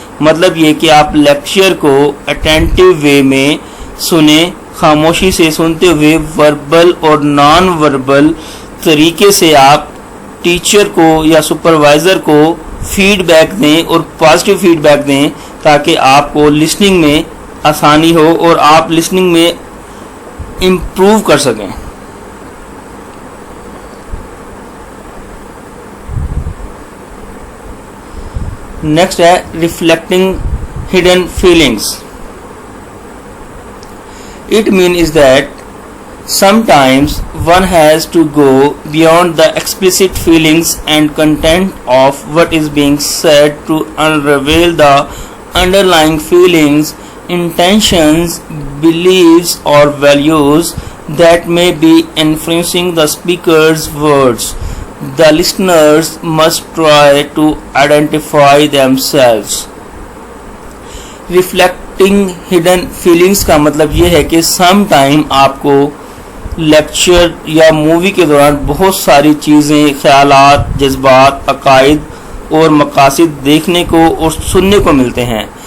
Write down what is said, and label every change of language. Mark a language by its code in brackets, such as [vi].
[ur] مطلب یہ کہ آپ لیکچر کو اٹینٹیو وے میں سنیں, خاموشی سے سنتے ہوئے وربل اور نان وربل طریقے سے آپ ٹیچر کو یا سپروائزر کو فیڈ بیک دیں اور پازیٹیو فیڈ بیک دیں, تاکہ آپ کو لسننگ میں آسانی ہو اور آپ لسننگ میں امپروو کر سکیں. نیکسٹ ہے reflecting hidden feelings. [en] It mean is that sometimes one has to go beyond the explicit feelings and content of what is being said to unravel the underlying feelings, intentions, beliefs or values that may be influencing the speaker's words. The listeners must try to identify themselves. Reflecting hidden feelings [ur] کا مطلب یہ ہے کہ some time آپ کو lecture یا movie کے دوران بہت ساری چیزیں, خیالات, جذبات, عقائد اور مقاصد دیکھنے کو اور سننے کو ملتے ہیں,